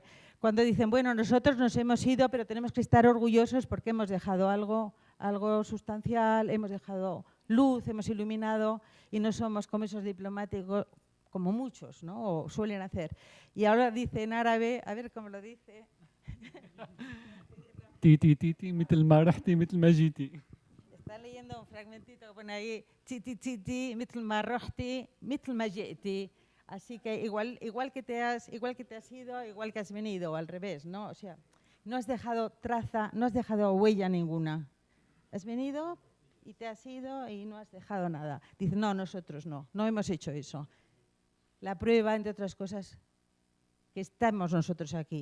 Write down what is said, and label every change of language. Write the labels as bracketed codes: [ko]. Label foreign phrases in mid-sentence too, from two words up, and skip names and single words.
[es] Cuando dicen, bueno, nosotros nos hemos ido, pero tenemos que estar orgullosos porque hemos dejado algo sustancial, hemos dejado luz, hemos iluminado, y no somos como esos diplomáticos, como muchos, ¿no? O suelen hacer. Y ahora dice en árabe, a ver cómo lo dice. [ar] تيتي تيتي مثل ما رحتي مثل ما جيتي. [es] Está leyendo un fragmentito que pone ahí, [ar] تيتي تيتي مثل ما رحتي مثل ما جيتي. [es] Así que igual que te has ido, igual que has venido, o al revés, ¿no? O sea, no has dejado traza, no has dejado huella ninguna. Has venido y te has ido y no has dejado nada. Dice, no, nosotros no hemos hecho eso. La prueba, entre otras cosas, que estamos nosotros aquí.